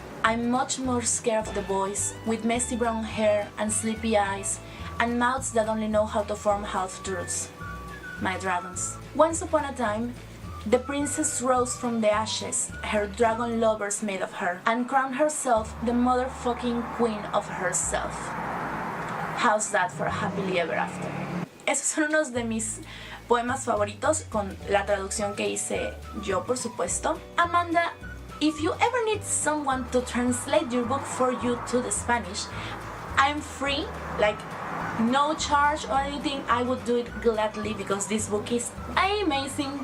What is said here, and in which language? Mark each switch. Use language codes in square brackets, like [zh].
[en] I'm much more scared of the boys with messy brown hair and sleepy eyes and mouths that only know how to form half-truths. My dragons. Once upon a time, the princess rose from the ashes, her dragon lovers made of her, and crowned herself the motherfucking queen of herself. How's that for happily ever after? [es] Esos son unos de mis poemas favoritos con la traducción que hice yo, por supuesto. [en] Amanda, if you ever need someone to translate your book for you to the Spanish, I'm free, like no charge or anything. I would do it gladly because this book is amazing.